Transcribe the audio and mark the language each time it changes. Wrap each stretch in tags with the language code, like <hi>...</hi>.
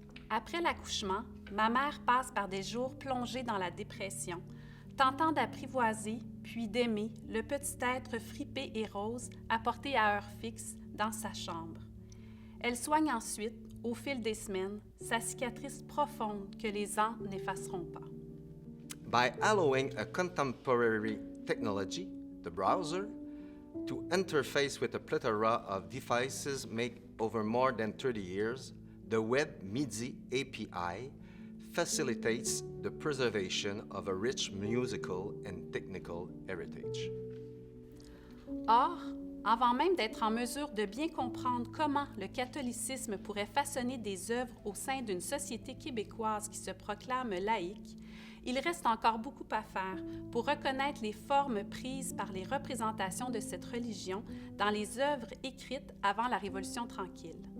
<fr>Après l'accouchement, ma mère passe par des jours plongés dans la dépression, tentant d'apprivoiser puis d'aimer le petit être fripé et rose apporté à heure fixe dans sa chambre. Elle soigne ensuite, au fil des semaines, sa cicatrice profonde que les ans n'effaceront pas.</fr> <en>By allowing a contemporary technology, the browser, to interface with a plethora of devices made over more than 30 years, the Web MIDI API facilitates the preservation of a rich musical and technical heritage.</en> <fr>Or, avant même d'être en mesure de bien comprendre comment le catholicisme pourrait façonner des œuvres au sein d'une société québécoise qui se proclame laïque, il reste encore beaucoup à faire pour reconnaître les formes prises par les représentations de cette religion dans les œuvres écrites avant la Révolution tranquille.</fr>